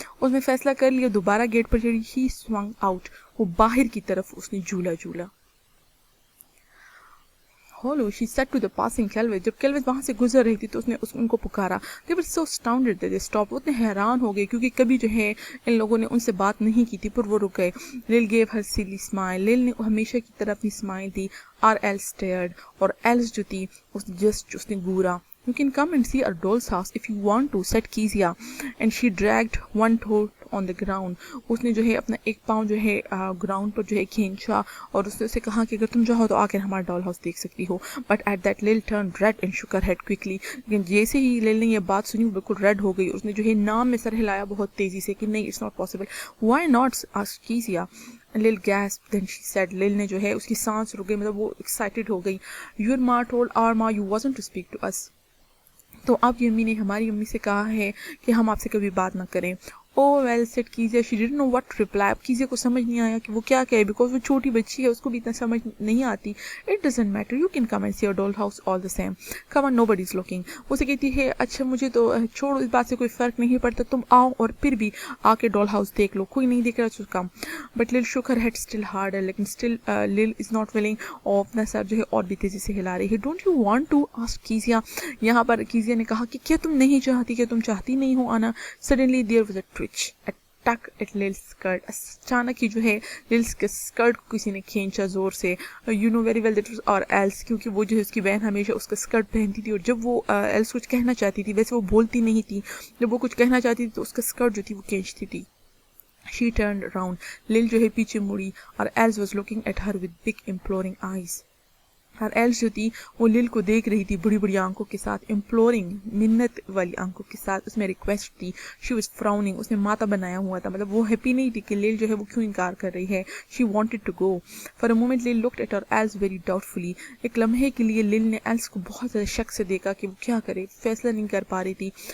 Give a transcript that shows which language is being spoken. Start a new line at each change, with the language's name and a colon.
Urdu: اس نے فیصلہ کر لیا, دوبارہ گیٹ پر چڑھی.
English: She swung out.
Urdu: وہ باہر کی طرف اس نے جھولا.
English: Hello, she said to the passing Calvays.
Urdu: جب Calvays وہاں سے گزر رہی تھی تو اس نے ان کو پکارا.
English: They were so astounded that they stopped.
Urdu: وہ اتنے حیران ہو گئے کیونکہ کبھی جو ہے ان لوگوں نے ان سے بات نہیں کی تھی, پر وہ رک گئے.
English: Lil gave her silly smile.
Urdu: Lil نے ہمیشہ کی طرح اپنی اسمائل دی.
English: R.L. stared.
Urdu: اور Alice جو تھی اس نے گورا.
English: You can come and see our doll's house if you want to, said Kezia. And she dragged one toe on the ground.
Urdu: اس نے جو ہے اپنا ایک پاؤں جو ہے گراؤنڈ پر جو ہے کھینچا اور اس نے اسے کہا کہ اگر تم چاہو تو آ کر ہمارا ڈال ہاؤس دیکھ سکتی ہو.
English: But at that Lil turned red and shook her head quickly.
Urdu: لیکن جیسے ہی Lil نے یہ بات سنی وہ بالکل ریڈ ہو گئی. اس نے جو ہے نام میں سر ہلایا بہت تیزی سے کہ نہیں,
English: it's not possible. Why not, asked Kezia. Lil gasped. Then she said.
Urdu: Lil نے جو ہے اس کی سانس رک گئی, مطلب وہ ایکسائٹیڈ ہو گئی.
English: Your ma told our ma you wasn't to speak to us.
Urdu: تو آپ کی امی نے ہماری امی سے کہا ہے کہ ہم آپ سے کبھی بات نہ کریں.
English: Oh well, said Kezia. She didn't know what to reply.
Urdu: اب Kezia کو سمجھ نہیں آیا کہ وہ کیا کہے, بیکاز وہ چھوٹی بچی ہے, اس کو بھی اتنا سمجھ نہیں آتی.
English: It doesn't matter. You can come and see your doll house all the same. Come on, nobody's looking.
Urdu: اسے کہتی ہے اچھا مجھے تو چھوڑو, اس بات سے کوئی فرق نہیں پڑتا, تم آؤ اور پھر بھی آ کے ڈال ہاؤس دیکھ لو, کوئی نہیں دیکھ رہا تو کم.
English: But Lil shook her head still harder. لیکن still Lil is not willing.
Urdu: اور اپنا سر جو ہے اور بھی تیزی سے ہلا رہی ہے.
English: Don't you want to, asked Kezia.
Urdu: یہاں پر Kezia نے کہا کہ کیا تم نہیں چاہتی, کیا تم چاہتی نہیں ہو آنا.
English: Suddenly there was a twitch. Tuck at Lil's skirt.
Urdu: اچانک ہی جو ہے Lil's کے اسکرٹ کو کسی نے کھینچا زور سے.
English: You know very well that was or else,
Urdu: کیونکہ وہ جو ہے اس کی بہن ہمیشہ اس کا اسکرٹ پہنتی تھی اور جب وہ else کچھ کہنا چاہتی تھی, ویسے وہ بولتی نہیں تھی, جب وہ کچھ کہنا چاہتی تھی تو اس کا اسکرٹ جو تھی وہ کھینچتی تھی.
English: She turned around. Lil
Urdu: جو ہے پیچھے مڑی اور
English: else was looking at her with big imploring eyes.
Urdu: اور ایلس جو تھی وہ لل کو دیکھ رہی تھی بڑی بڑی آنکھوں کے ساتھ, امپلورنگ منت والی آنکھوں کے ساتھ, اس میں ریکویسٹ تھی.
English: She was frowning.
Urdu: اس نے ماتا بنایا ہوا تھا, مطلب وہ ہیپی نہیں تھی کہ لل جو ہے وہ کیوں انکار کر رہی ہے.
English: She wanted to go. For a moment Lil looked at her else very doubtfully.
Urdu: ایک لمحے کے لیے لل نے ایلس کو بہت زیادہ شک سے دیکھا کہ وہ کیا کرے, فیصلہ نہیں کر پا رہی تھی.